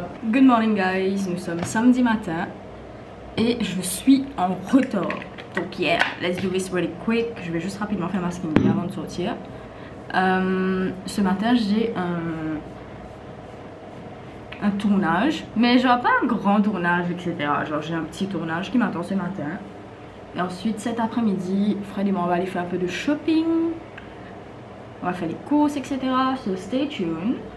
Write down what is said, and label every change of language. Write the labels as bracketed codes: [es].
[en] Good morning guys, [fr] nous sommes samedi matin et je suis en retard. Donc [en] yeah, let's do this really quick. [fr] Je vais juste rapidement faire ma skincare avant de sortir. Ce matin j'ai un tournage, mais genre pas un grand tournage etc. Genre j'ai un petit tournage qui m'attend ce matin. Et ensuite cet après-midi, Fred et moi on va aller faire un peu de shopping. On va faire les courses etc. [en] So stay tuned.